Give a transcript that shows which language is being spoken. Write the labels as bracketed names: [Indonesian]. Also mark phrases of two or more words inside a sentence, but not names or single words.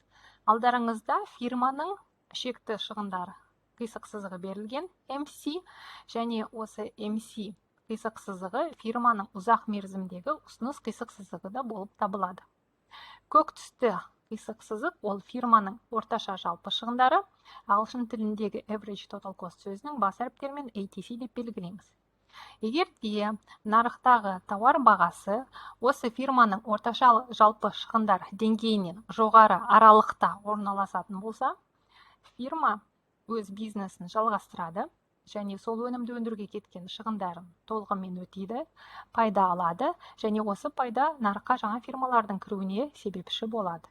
[Kazakh] Алдарыңызда фирманың шекті шығындары қисық сызығы берілген MC, және осы MC қисық сызығы фирманың ұзақ мерзімдегі ұсыныс қисық сызығы да болып табылады. Көк түсті қисық сызық ол фирманың орташа жалпы шығындары, ағылшын тіліндегі [English] average total cost [Kazakh] сөзінің бас әріптерімен ATC деп белгілейміз. Егер де нарықтағы тауар бағасы осы фирманың орташа жалпы шығындар деңгейінен жоғары аралықта орналасатын болса, фирма өз бизнесін жалғастырады және сол өнімді өндіруге кеткен шығындарын толығымен өтейді, пайда алады және осы пайда нарыққа жаңа фирмалардың кіруіне себепші болады.